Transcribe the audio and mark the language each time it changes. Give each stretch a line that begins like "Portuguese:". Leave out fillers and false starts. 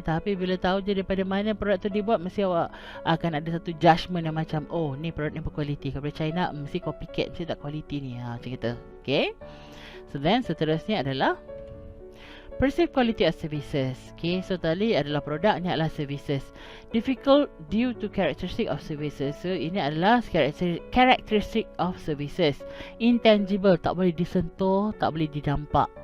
Malay: Tapi bila tahu je daripada mana produk tu dibuat, mesti awak akan ada satu judgement yang macam, oh ni produk yang berkualiti. Kalau daripada China, mesti copycat, mesti tak kualiti ni. Macam kita. Okay, so then seterusnya adalah perceived quality of services. Okay, so tadi adalah produk, ni adalah services.
English: Difficult due to characteristic of services.
Malay: So ini adalah characteristic of services. Intangible, tak boleh disentuh, tak boleh didampak.